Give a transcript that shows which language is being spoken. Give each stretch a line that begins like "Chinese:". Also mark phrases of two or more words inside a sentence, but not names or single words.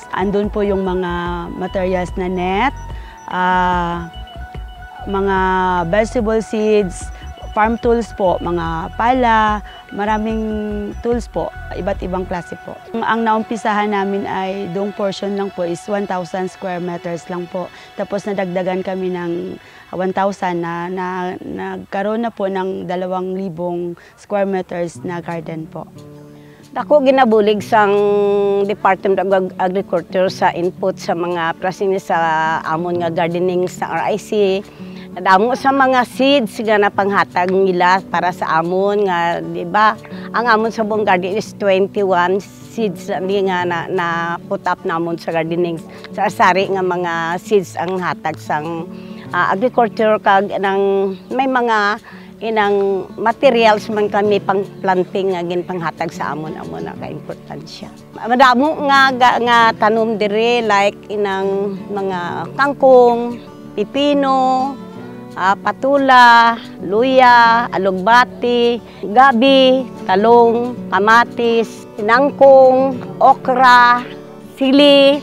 Filipino: Andun po yung mga materials na net, mga
English: vegetable seeds, farm tools
Filipino: po, mga pala, maraming tools po, iba't ibang klase po. Ang naumpisahan namin ay doong portion lang po is 1,000
English: square meters
Filipino: lang po. Tapos nadagdagan kami ng 1,000 na nagkaroon na po ng 2,000
English: square meters
Filipino: na garden po.
Hiligaynon: Ako ginabulig sang Department of Agriculture sa input sa mga prasini sa amon nga gardening sa RIC. Nadamo sa mga seeds nga napanghatag nila para sa amon nga, di ba? Ang amon sa buong garden is 21 seeds nga na
English: put up
Hiligaynon: namon sa gardening. Sa asari nga mga seeds ang hatag sang agriculture kag nang may mga inang materials man kami pang planting nga ginpanghatag sa amon na ka-importansya. Madamo nga tanom dire like inang mga kangkong, pipino, patula, luya, alugbati, gabi, talong, kamatis, tinangkong, okra, sili.